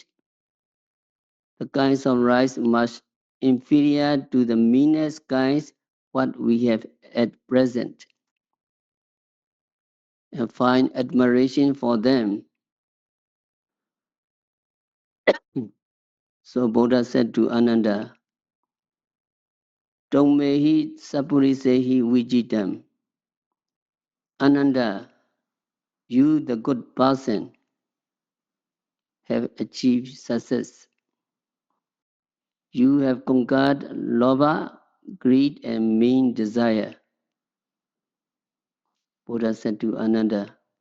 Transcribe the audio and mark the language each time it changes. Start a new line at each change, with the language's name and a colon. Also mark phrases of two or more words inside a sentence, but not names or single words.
English: The kinds of rice much inferior to the meanest kinds what we have at present, and find admiration for them. So Buddha said to Ananda,
Pali: Tongmehi sapurisehi vijitam.
English: Ananda, you the good person have achieved success. You have conquered lobha, greed and mean desire. Buddha said to Ananda.